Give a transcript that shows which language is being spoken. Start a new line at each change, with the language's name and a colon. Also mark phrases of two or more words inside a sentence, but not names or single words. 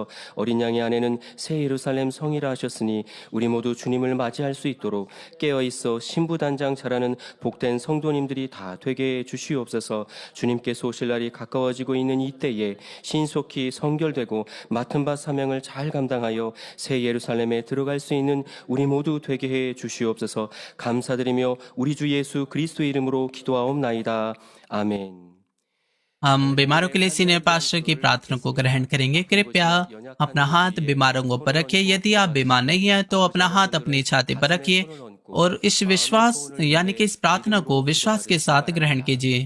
Korean: 어린 양의 아내는 새 예루살렘 성이라 하셨으니 우리 모두 주님을 맞이할 수 있도록 깨어있어 신부단장 잘하는 복된 성도님들이 다 되게 해 주시옵소서. 주님께서 오실 날이 가까워지고 있는 이때에 신속히 성결되고 맡은 바 사명을 잘 감당하여 새 예루살렘에 들어갈 수 있는 우리 모두 되게 해 주시옵소서. 감사드리며 우리 주 예수 그리스도 이름으로 기도하옵나이다 आमीन।
Hindi: हम बीमारों के लिए सीनियर पास्टर की प्रार्थना को ग्रहण करेंगे। कृपया अपना हाथ बीमारों पर रखिए। यदि आप बीमार नहीं हैं तो अपना हाथ अपनी छाती पर रखिए और इस विश्वास यानी कि इस प्रार्थना को विश्वास के साथ ग्रहण कीजिए।